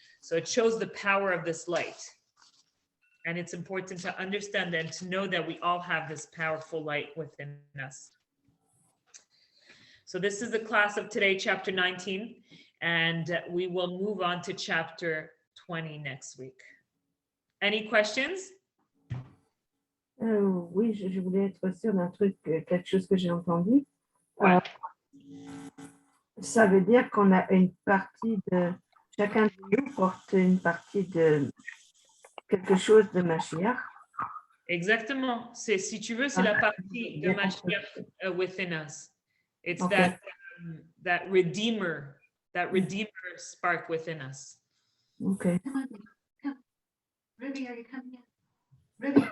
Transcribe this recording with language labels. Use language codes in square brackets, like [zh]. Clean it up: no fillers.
[en] So it shows the power of this light. And it's important to understand and to know that we all have this powerful light within us. So this is the class of today, chapter 19, and we will move on to chapter 20 next week. Any questions? [fr] Oui, je voulais être sûre d'un truc, quelque chose que j'ai entendu. Ça veut dire qu'on a une partie de, chacun de nous porte une partie de quelque chose de Mashiach. Exactement. Si tu veux, c'est la partie de Mashiach [en] within us. It's okay. that redeemer spark within us. Okay. Come on, come. Ruby, are you coming in? Ruby.